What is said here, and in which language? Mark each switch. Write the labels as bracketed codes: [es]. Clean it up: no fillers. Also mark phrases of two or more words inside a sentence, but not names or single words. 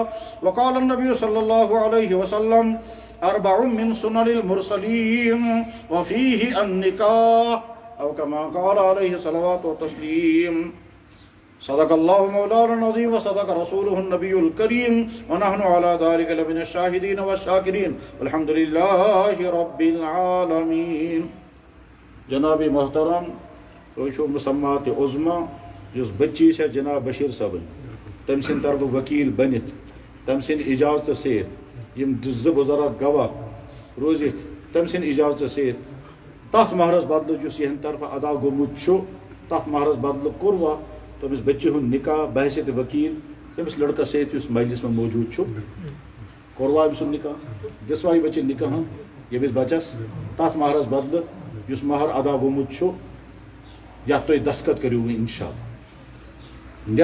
[ar] وقال النبي صلى الله عليه وسلم أربع من سنن المرسلين وفيه النكاح أو كما قال عليه الصلاة والتسليم. صدق الله مولانا العظيم وصدق رسوله النبي الكريم ونحن على ذلك لمن الشاهدين والشاكرين والحمد لله رب العالمين. [ks] جناب محترم تُہۍ مسمات عظما یُس بچی سے جناب بشیر صٲبن تم سند طرف وکیل بنت تم سند اجازت ست یم زٕ بزرگ گواہ روزت تم سند اجازت ست تس مہرس بدل یُس یہند طرف ادا گوٚمُت چھُ تس مہرس بدل کوٚروا تمس بچی ہند نکاح بحثیت وکیل تمس لڑکس ست یُس مجلس میں موجود چھُ کوٚروا أمۍ سُنٛد نکاح دِژوا یہِ بچی نکاح ییٚمِس بچس تس مہرس بدل یُس مہر ادا گوٚمُت چھُ یتھ تُہۍ دستخط کٔرِو وۄنۍ انشاء اللہ.